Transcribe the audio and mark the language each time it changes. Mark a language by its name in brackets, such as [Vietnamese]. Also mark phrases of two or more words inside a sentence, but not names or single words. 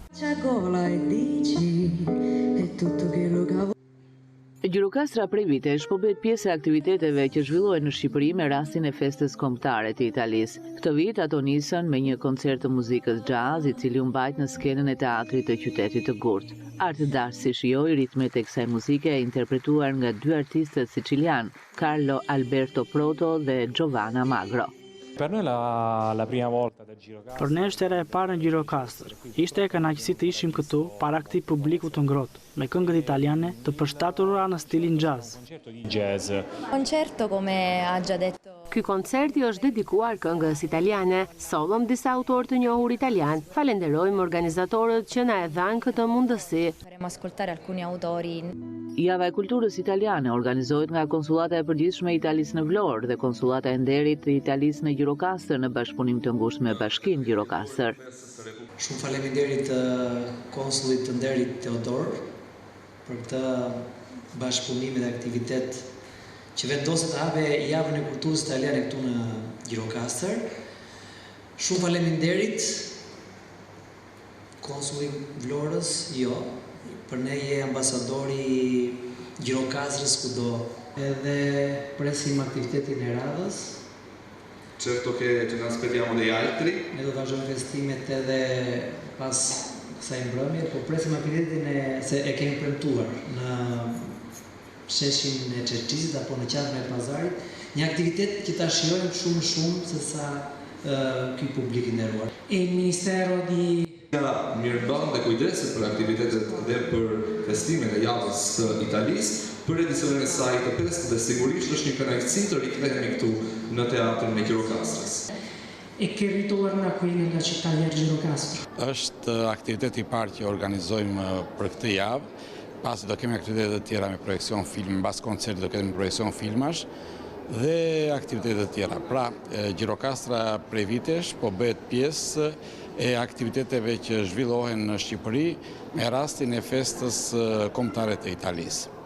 [Albanian] Gjirokastra prej vitesh po bëhet pjesë e aktiviteteve që zhvillohen në Shqipëri me rastin e festës kombëtare të Italisë. Këtë vit ato nisën me një koncert të muzikës jazz, i cili u mbajt në skenën e teatrit të qytetit të Gurtë. Art Dash si shijoi ritmet e kësaj muzike interpretuar nga dy artistët sicilian, Carlo Alberto Proto dhe Giovanna Magro. [Italian] Per noi la prima volta del Girocastro. [Albanian] Për ne është era e parë në Gjirokastër. Ishte e kënaqësi të ishim këtu para këtij publiku të ngrohtë, me këngët italiane të përshtatura në stilin jazz. [Italian] Concerto come ha già detto. [Albanian] Ky koncerti është dedikuar këngës italiane, solom disa autorë të njohur italian. Falenderojmë organizatorët që na e dhanë këtë mundësi. [Italian] Faremo ascoltare alcuni autori. [Albanian] Java e kulturës italiane organizohet nga Konsullata e Përgjithshme e Italisë në Vlorë dhe Konsullata e Nderit të Italisë në Gjirokastër në bashkëpunim të ngushtë me Bashkinë Gjirokastër. Shumë faleminderit konsullit të Nderit Teodor për këtë bashkëpunim dhe aktivitet që vendoset të hape javën e kulturës italiane këtu në Gjirokastër. Shumë faleminderit konsullit Vlorës, për ne je ambasadori Gjirokastrës kudo. Edhe presim aktivitetin e radhës. [Italian] Certo che ce ne aspettiamo degli altri. [Albanian] Ne do të vazhdojmë festimet edhe pas kësaj mbrëmje, po presim aktivitetin se e kemi premtuar në sheshin e Çerçizit apo në qendrën e Pazarit, një aktivitet që ta shijojmë shumë se sa ky publik i nderuar. [Italian] Il Ministero di [Albanian] mirëbën dhe kujdeset për aktivitetet dhe për festimet e javës së Italisë, për edicionin e saj të 5 dhe sigurisht është një kënaqësi të rikthehemi këtu në teatrin e Gjirokastrës. [Italian] E che ritorna qui nella città di Gjirokastër. [Albanian] Është aktiviteti i parë që organizojmë për këtë javë, pasi do kemi aktivitete të tjera me projekcion film, mbas koncertit do kemi projekcion filmash dhe aktivitete të tjera. Pra, Gjirokastra prej vitesh po bëhet pjesë e aktiviteteve që zhvillohen në Shqipëri me rastin e festës kombëtare të Italisë.